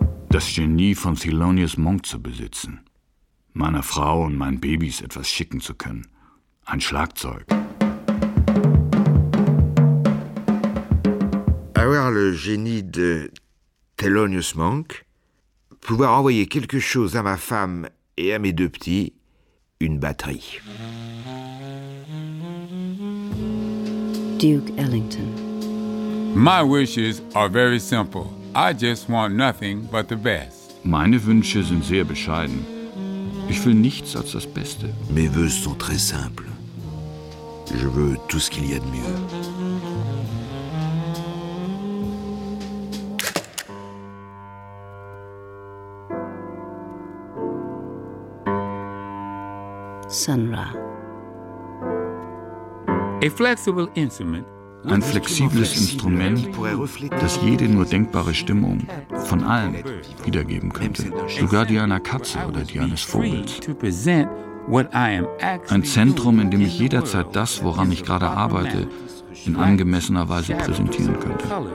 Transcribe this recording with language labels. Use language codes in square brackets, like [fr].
[de] Das Genie von Thelonious Monk zu besitzen, meiner Frau und meinen Babys etwas schicken zu können, ein Schlagzeug. [fr] Avoir le génie de Thelonious Monk, pouvoir envoyer quelque chose à ma femme et à mes deux petits, une batterie. [en] Duke Ellington. My wishes are very simple. I just want nothing but the best. [de] Meine Wünsche sind sehr bescheiden. Ich will nichts als das Beste. [fr] Mes vœux sont très simples. Je veux tout ce qu'il y a de mieux. [en] Sun Ra. A flexible instrument [de] Ein flexibles Instrument, das jede nur denkbare Stimmung von allen wiedergeben könnte. Sogar die einer Katze oder die eines Vogels. Ein Zentrum, in dem ich jederzeit das, woran ich gerade arbeite, in angemessener Weise präsentieren könnte.